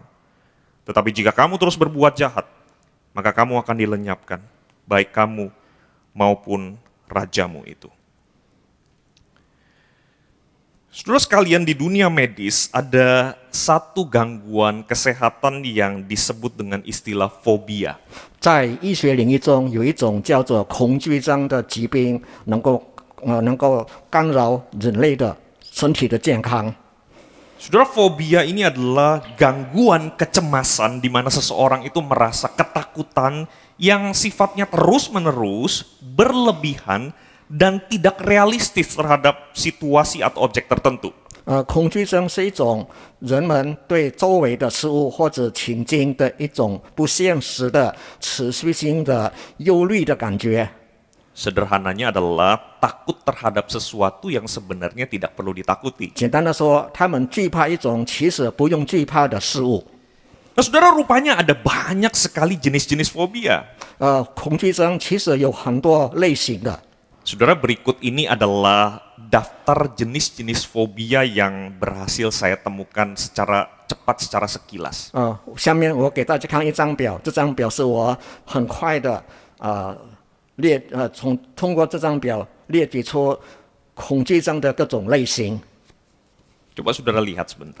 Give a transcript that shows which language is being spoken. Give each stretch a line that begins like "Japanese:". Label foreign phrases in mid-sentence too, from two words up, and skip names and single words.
Indonesian: Tetapi jika kamu terus berbuat jahat, maka kamu akan dilenyapkan, baik kamu maupun rajamu itu. Saudara sekalian, di dunia medis ada satu gangguan kesehatan yang disebut dengan istilah fobia.
Chinese: 在医学领域中，有一种叫做恐惧症的疾病，能够干扰人类的身体的健康。
Indonesian: Saudara, fobia ini adalah gangguan kecemasan di mana seseorang itu merasa ketakutan yang sifatnya terus-menerus, berlebihan, dan tidak realistis terhadap situasi atau objek tertentu.
Chinese: 恐惧症是一种人们对周围的事物或者情境的一种不现实的、持续性的忧虑的感觉。
Indonesian: Sederhananya adalah takut terhadap sesuatu yang sebenarnya tidak perlu ditakuti.
Chinese: 简单的说，他们惧怕一种其实不用惧怕的事物。
Indonesian: Nah, saudara, rupanya ada banyak sekali jenis-jenis fobia.
Chinese: 恐惧症其实有很多类型的。
Indonesian: Saudara, berikut ini adalah daftar jenis-jenis fobia yang berhasil saya temukan secara cepat, secara sekilas.
Chinese: 下面我给大家看一张表，这张表是我很快的通过这张表列举出恐惧症的各种类型。
Indonesian: Coba saudara lihat sebentar.